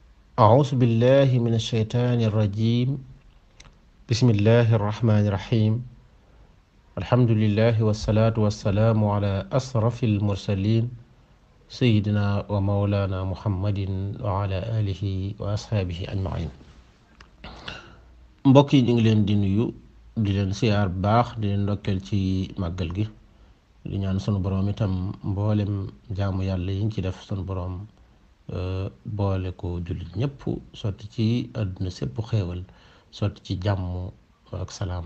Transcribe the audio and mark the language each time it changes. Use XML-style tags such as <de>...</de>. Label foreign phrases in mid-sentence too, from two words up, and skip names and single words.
<ar>أعوذ بالله من الشيطان الرجيم. بسم الله الرحمن الرحيم. الحمد لله والصلاة والسلام على أشرف المرسلين سيدنا ومولانا محمد وعلى آله وأصحابه أجمعين.</ar> <wo>mbokk yi ñu ngi leen di nuyu di leen siyaar baax di leen ndokkeel ci màggal gi di ñaan sunu boroom itam mboolem jaamu yàlla yi ñu ci def sunu boroom boole ko jullit ñëpp sotti ci àdduna sépp xéewal sotti ci jàmm ak salaam.</wo>